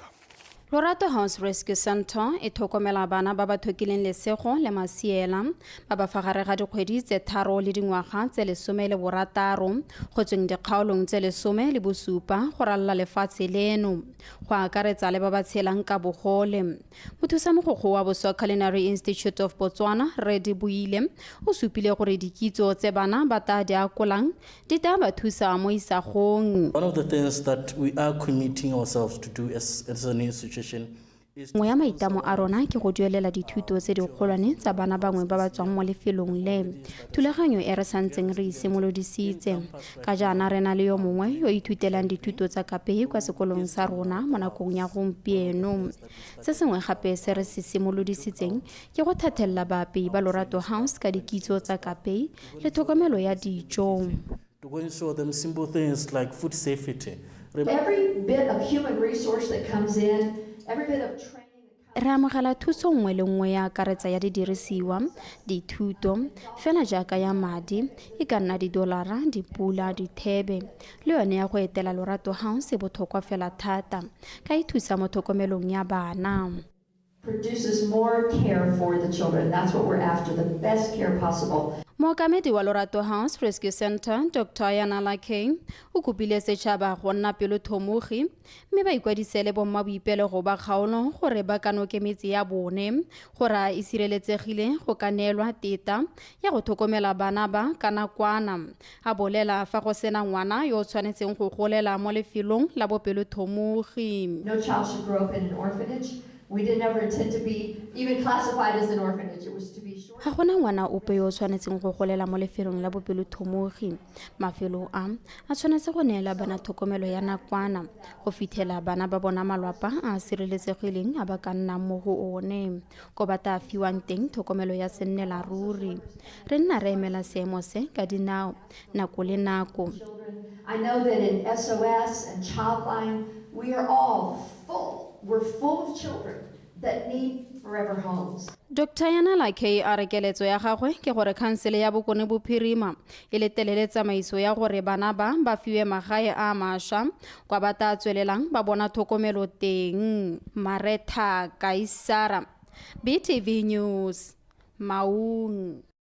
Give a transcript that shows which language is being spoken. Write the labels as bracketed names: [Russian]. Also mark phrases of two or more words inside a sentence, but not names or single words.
[Tswana] Lorato House Rescue Center e thokomela bana ba ba thokileng lesego le masiela ba ba fa gare ga dikgwedi tse 3 le dingwaga tse 16 go tsweng dikgaolong tse 17 go ralla lefatshe leno go akaretsa le ba ba tshelang ka bogole. Mothusamogokgo wa Boswa Culinary Institute of Botswana Redi Buile o supile gore dikitso tse bana ba ta di akolang di ta ba thusa mo isagong. [English] One of the things that we are committing ourselves to do as an institution [Tswana] Moya maitamo a rona ke go duelela dithuto tse di kgolwane tsa bana bangwe ba ba tswang mo lefelong le. Thulaganyo e re santseng re simolodisitse. Ka jaana re na le yo mongwe yo ithutelang dithuto tsa Kapei kwa sekolong sa rona mo nakong ya gompieno. Se sengwe gape se re se simolodisitseng ke go thathella baapei ba Lorato House ka dikitso tsa Kapei le tlhokomelo ya dijo. [English] To go and show them simple things like food safety. Every bit of human resource that comes in, every bit of training. [Tswana] Re amogela thuso nngwe le nngwe ya akaretsa ya didirisiwa, dithuto, fela jaaka ya madi, e ka nna $, dipula, dithebe, le yone ya go etela Lorato House e botlhokwa fela thata, ka e thusa mo tlhokomelong ya bana. [English] produces more care for the children. That's what we're after, the best care possible. [Tswana] Mookamedi wa Lorato House Rescue Center Dr. Yana Lakeng o kopile setšhaba go nna pelothomogi mme ba ikwadisele bomma boipelo go ba kgaolo gore ba ka nokemetse ya bone gore a e sireletsegile go ka neelwa teta ya go tlhokomela bana ba ka nakwana a bolela fa go sena ngwana yo o tshwanetseng go golela mo lefelong la bopelothomogi. [English] No child should grow up in an orphanage. We didn't ever intend to be even classified as an orphanage. It was to be short. [Tswana] Ga gona ngwana ope yo o tshwanetseng go golela mo lefelong la bopelothomogi. Mafelo a tshwanetse go neela bana tlhokomelo ya nakwana go fitlhela bana ba bona malapa a sireletsegileng a ba ka nnang mo go one ko ba ta fiwang teng tlhokomelo ya sennela ruri. Re nna re emela seemo se ka dinao nako le nako. [English] I know that in SOS and Childline, we are all full. We're full of children that need forever homes. [Tswana] Dr. Yana Lakei a re keletso ya gagwe ke gore khansele ya Bokone Bophirima e letelele tsamaiso ya gore bana ba fiwe magae a mašwa kwa ba ta tswelelang ba bona tlhokomelo teng. Maretha Kaisara, BTV News, Maun.